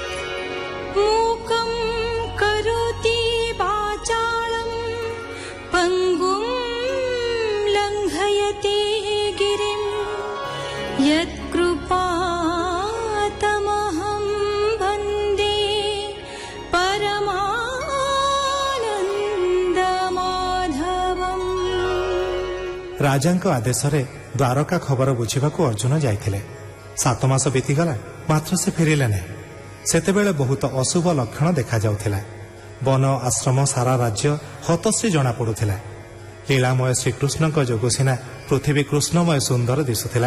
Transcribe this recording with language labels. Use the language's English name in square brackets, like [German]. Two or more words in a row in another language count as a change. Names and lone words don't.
[Sanskrit] मूकं करोति वाचालं पङ्गुं लङ्घयति गिरिं यत्कृपातमहं वन्दे परमानन्दमाधवम्। [Odia] ରାଜାଙ୍କ ଆଦେଶରେ ଦ୍ୱାରକା ଖବର ବୁଝିବାକୁ ଅର୍ଜୁନ ଯାଇଥିଲେ। 7 ମାସ ବିତିଗଲା, ମାତ୍ର ସେ ଫେରିଲେ ନାହିଁ। ସେତେବେଳେ ବହୁତ ଅଶୁଭ ଲକ୍ଷଣ ଦେଖାଯାଉଥିଲା। ବନ ଆଶ୍ରମ ସାରା ରାଜ୍ୟ ହତଶ୍ରୀ ଜଣାପଡୁଥିଲା। ଲୀଳାମୟ ଶ୍ରୀକୃଷ୍ଣଙ୍କ ଯୋଗୁଁ ସିନା ପୃଥିବୀ କୃଷ୍ଣମୟ ସୁନ୍ଦର ଦିଶୁଥିଲା।